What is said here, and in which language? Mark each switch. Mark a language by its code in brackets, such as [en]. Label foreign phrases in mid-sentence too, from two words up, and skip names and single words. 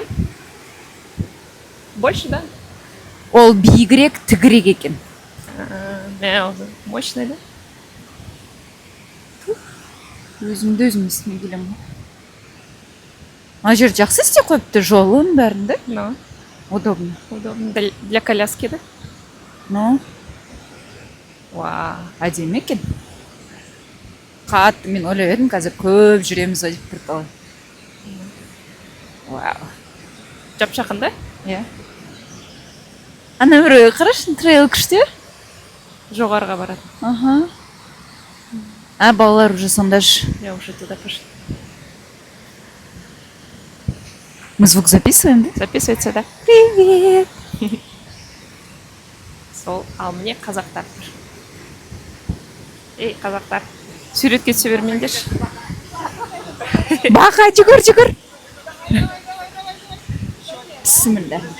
[ru] Больше, да? [kk] Ол биігірек, тігірек екен. [ru] Мощный, да? [kk] Өзімді өзім естімей келемін. Ана жер жақсы істеп қойыпты, жолын бәрін, да? [ru] Ну, Удобно. удобно. Для коляски, да? Ну, Вау. [kk] әдемі екен. Қатты мен ойлап едім, қазір көп жүреміз ғой деп тұрды. Вау. Жап жақын, да? Иә. Ана бір қарашы, трейл күшті. Жоғарыға барады. Ага. Балалар уже сонда жүр. [ru] Я уже туда пошла. Мы звук записываем, да? Записывается, да? Привет! [kk] Сол, ал міне қазақтар. Ей, қазақтар. Суретке түсе бермеңдерші. Бақа, жүгір, жүгір! Бісміллә.